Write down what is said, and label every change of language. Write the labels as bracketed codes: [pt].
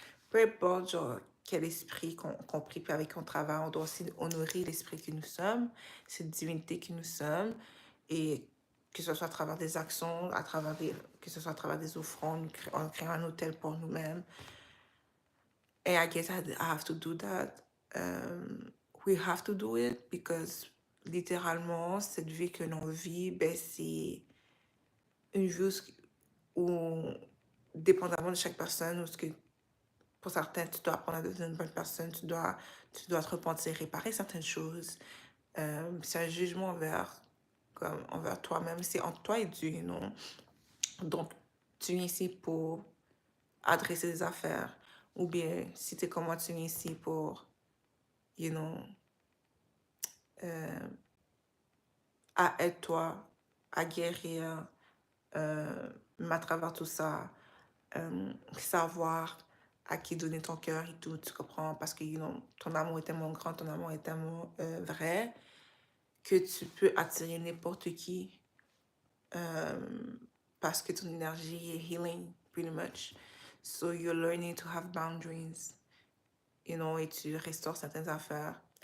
[fr] peu importe, genre, quel esprit qu'on prie, puis avec qu'on travaille, on doit aussi honorer l'esprit que nous sommes, cette divinité que nous sommes, et que ce soit à travers des actions, que ce soit à travers des offrandes, en créant un hôtel pour nous-mêmes. [en] And I guess I have to do that. We have to do it because [fr] littéralement, cette vie que l'on vit, ben, c'est une vie où, dépendamment de chaque personne, où ce que pour certains, tu dois apprendre à devenir une bonne personne, tu dois te repentir, réparer certaines choses. C'est un jugement envers toi-même, c'est entre toi et Dieu, non? Donc, tu es ici pour adresser des affaires, ou bien, si tu es comme moi, tu es ici pour, [en] you know, [fr] euh, à être toi, à guérir, mais à travers tout ça, savoir à qui donner ton cœur et tout, tu comprends? Parce que, ton amour est tellement grand, ton amour est tellement vrai, que tu peux attirer n'importe qui, parce que ton énergie est healing, [en] pretty much. So you're learning to have boundaries, [fr] et tu restaures certaines affaires.